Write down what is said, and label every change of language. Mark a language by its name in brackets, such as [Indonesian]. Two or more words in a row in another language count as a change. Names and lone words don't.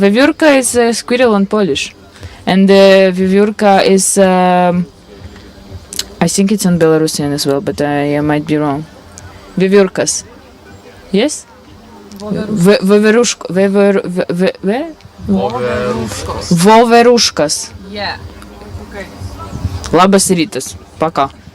[English] Weviurka is a squirrel in Polish, and weviurka is. I think it's on Belarusian as well, but I might be wrong. Weviurkas. Yes? Voverushkas. Yeah. Okay. [Lithuanian] Labas rytas. [Russian] Пока.